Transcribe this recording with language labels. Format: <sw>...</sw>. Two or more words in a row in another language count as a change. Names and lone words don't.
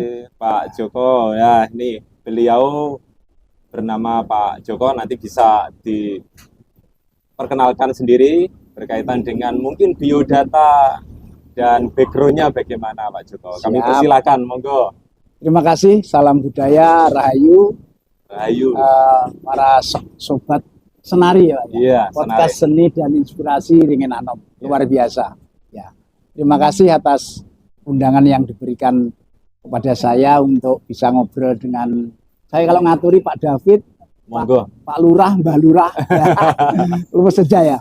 <id>Pak Joko, ya ini beliau bernama Pak Joko, nanti bisa diperkenalkan sendiri berkaitan dengan mungkin biodata dan background-nya bagaimana Pak Joko. Kami Siap. persilakan, monggo. Terima kasih, salam budaya, Rahayu, Rahayu. para sobat Senari ya, Pak. Iya, Podcast seni dan inspirasi Ringin Anom, luar biasa. Ya, terima kasih atas undangan yang diberikan kepada saya untuk bisa ngobrol dengan saya. Kalau ngaturi Pak David, Monggo. Pak Lurah, Mbah Lurah, ya. Lurus saja ya.</id>